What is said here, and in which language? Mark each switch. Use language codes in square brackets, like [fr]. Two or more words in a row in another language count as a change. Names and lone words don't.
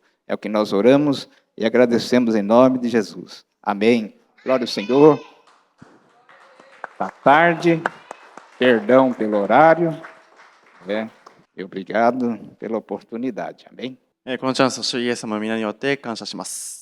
[pt] É o que nós oramos e agradecemos em nome de Jesus. Amém. Glória ao Senhor. Está tarde, perdão pelo horário, e obrigado pela oportunidade. Amém. [ja] このチャンスを主イエス様の皆によって感謝します。